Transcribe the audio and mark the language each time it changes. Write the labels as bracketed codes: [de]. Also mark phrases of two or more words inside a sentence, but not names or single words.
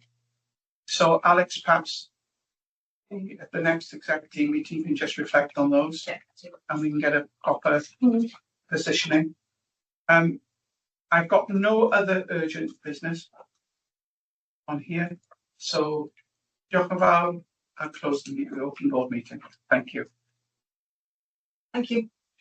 [en] So Alex, perhaps at the next executive team meeting, you can just reflect on those, and we can get a proper positioning. I've got no other urgent business on here, so [cy] diolch yn fawr. [en] I'll close the open board meeting. Thank you. Thank you.